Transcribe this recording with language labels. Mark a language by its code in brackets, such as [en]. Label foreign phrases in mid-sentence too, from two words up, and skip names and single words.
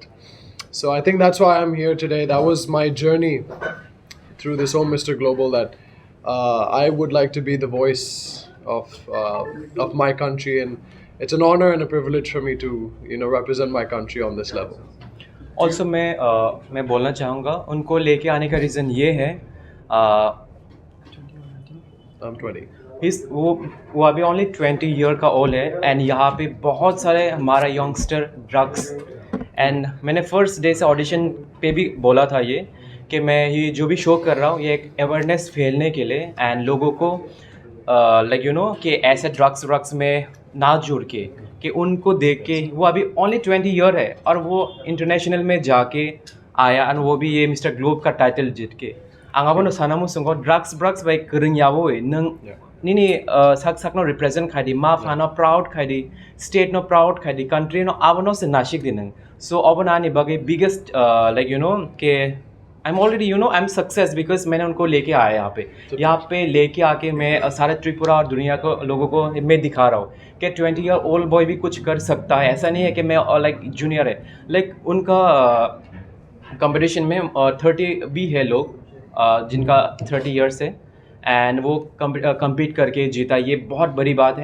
[en] So I think that's why I'm here today. That was my journey through this whole Mr. Global, that I would like to be the voice of my country, and it's an honor and a privilege for me to, you know, represent my country on this level. [hi] also मैं बोलना चाहूँगा उनको लेके आने का रीज़न ये है [en] I'm 20. [hi] वो अभी [en] only 20 year [hi] का ओल्ड है एंड यहाँ पे बहुत सारे हमारा यंगस्टर [en] drugs and [hi] मैंने [en] first day [hi] से ऑडिशन पे भी बोला था ये कि मैं ये जो भी शो कर रहा हूँ ये एक अवेयरनेस फैलने के लिए एंड लोगों को [en] like you know [hi] कि ऐसे ड्रग्स में ना जुड़ के कि उनको देख के वो अभी [en] only 20 year [hi] है और वो इंटरनेशनल में जाके आया और वो भी ये मिस्टर ग्लोब का टाइटल जीत के [trp] आंगाबो सानामु संगो ड्रग्स बाय करंग यावो नंग निनी sak no represent खादी मा फानो प्राउड खादी स्टेट नो प्राउड खादी कंट्री नो आवनो से नाशिक दिनंग सो अबनानी बगे बिगेस्ट [en] like you know [hi] के [en] I am already you know I am success because [hi] मैंने उनको लेके आया यहाँ पे लेके आके मैं सारे त्रिपुरा और दुनिया को लोगों को मैं दिखा रहा हूँ कि [en] 20 year old boy [hi] भी कुछ कर सकता है। ऐसा नहीं है कि मैं [en] like junior [hi] है, लाइक उनका कंपटीशन में 30 भी है लोग जिनका 30 ईयर्स है एंड वो compete करके जीता, ये बहुत बड़ी बात है।